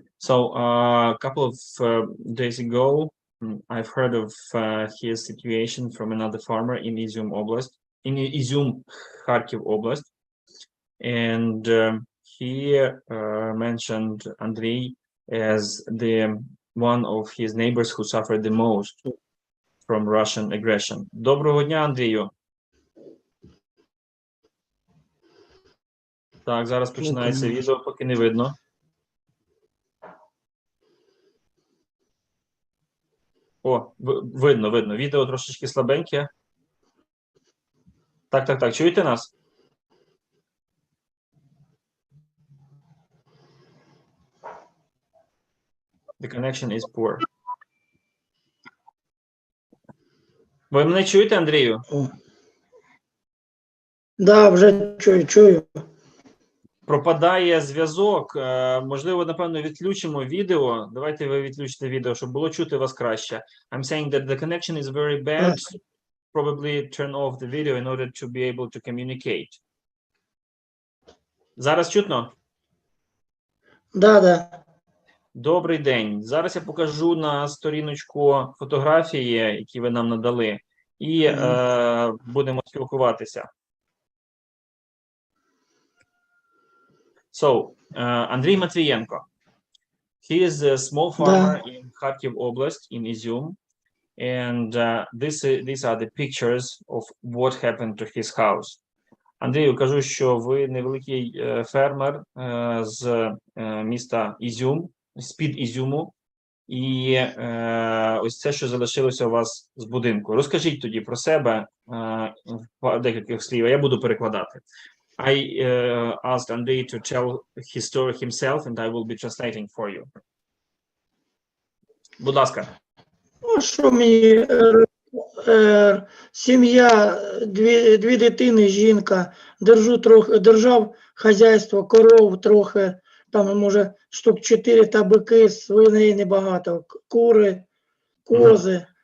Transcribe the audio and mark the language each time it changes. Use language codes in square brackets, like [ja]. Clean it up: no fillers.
[en] So a couple of days ago, I've heard of his situation from another farmer in Izium Oblast, in Izium, Kharkiv Oblast, and he mentioned Andriy as the one of his neighbors who suffered the most from Russian aggression. [uk] Доброго дня, Андрію. Так, зараз починається відео, поки не видно. О, видно. Відео трошечки слабеньке. Так. Чуєте нас? [en] The connection is poor. [uk] Ви мене чуєте, Андрію? Да, вже чую. Пропадає зв'язок. Можливо, напевно, відключимо відео. Давайте ви відключите відео, щоб було чути вас краще. [en] I'm saying that the connection is very bad. Probably turn off the video in order to be able to communicate. [uk] Зараз чутно? Да. Добрий день. Зараз я покажу на сторіночку фотографії, які ви нам надали, і будемо спілкуватися. [en] So, Andriy Matviyenko. He is a small farmer in Kharkiv Oblast, in Izium, and these are the pictures of what happened to his house. [uk] Андрію, кажу, що ви невеликий фермер з міста Ізюм, з-під Ізюму, і ось це, що залишилося у вас з будинку. Розкажіть тоді про себе в декількох слів, а я буду перекладати. [en] I asked Andriy to tell his story himself, and I will be translating for you. [uk] Будь ласка. Ну, що мені, сім'я, дві дитини, жінка, держав хазяйство, коров трохи, там, може, штук 4 табаки, свиней небагато, кури, кози.